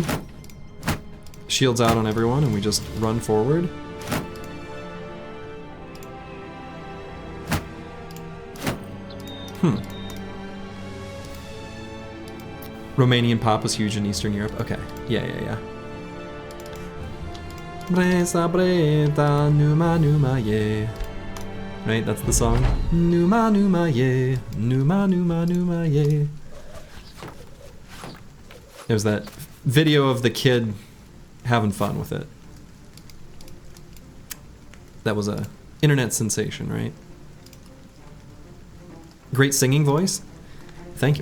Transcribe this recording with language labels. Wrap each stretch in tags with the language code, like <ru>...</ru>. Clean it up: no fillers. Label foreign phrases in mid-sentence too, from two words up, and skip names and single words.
<en>Shields out on everyone and we just run forward. Romanian pop was huge in Eastern Europe. Okay, yeah. Breza breta numa numa yeah. Right, that's the song. Numa numa yeah, numa numa numa yeah. There's that video of the kid having fun with it. That was a internet sensation, right? Great singing voice. Thank you.</en>